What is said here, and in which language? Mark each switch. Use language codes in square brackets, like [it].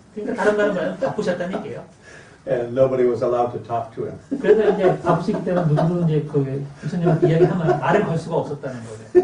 [ko] 그러니까 다른 말은 바쁘셨다는 얘기예요. [en] And nobody was allowed to talk to him. [ko] 그래서 이제 바쁘시기 때문에 누구도 이제 부처님한테 이야기하면 말을 걸 수가 없었다는 거예요.